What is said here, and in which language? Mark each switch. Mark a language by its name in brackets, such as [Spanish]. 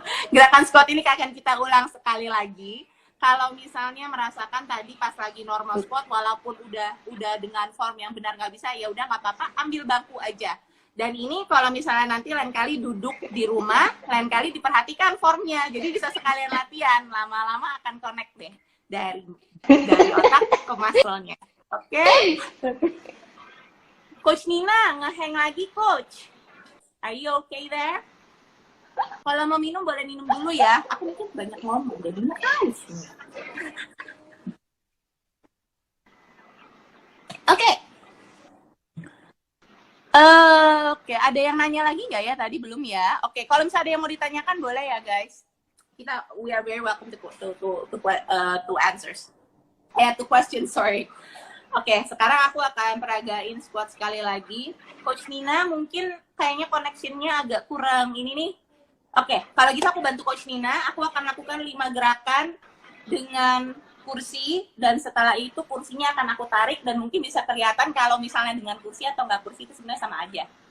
[Indonesian] Gerakan squat ini akan kita ulang sekali lagi. Kalau misalnya merasakan tadi pas lagi normal squat, walaupun udah dengan form yang benar nggak bisa, ya udah nggak apa-apa, ambil bangku aja. Dan ini kalau misalnya nanti lain kali duduk di rumah, lain kali diperhatikan formnya. Jadi bisa sekalian latihan, lama-lama akan connect deh dari otak ke muscle-nya. Oke? Coach Nina, ngehang lagi Coach. [English] Are you okay there? [Indonesian] Kalau mau minum boleh minum dulu ya. Aku mungkin banyak ngomong, jadi nangis. Oke. Oke, ada yang nanya lagi nggak ya? Tadi belum ya. Oke, kalau misalnya ada yang mau ditanyakan boleh ya guys. [English] We are very welcome to answers. To questions, sorry. [Indonesian] Oke, sekarang aku akan peragain squat sekali lagi. Coach Nina mungkin kayaknya connection-nya agak kurang ini nih. Oke, kalau gitu aku bantu Coach Nina. Aku akan lakukan 5 gerakan dengan kursi, dan setelah itu kursinya akan aku tarik, dan mungkin bisa kelihatan kalau misalnya dengan kursi atau nggak kursi itu sebenarnya sama aja.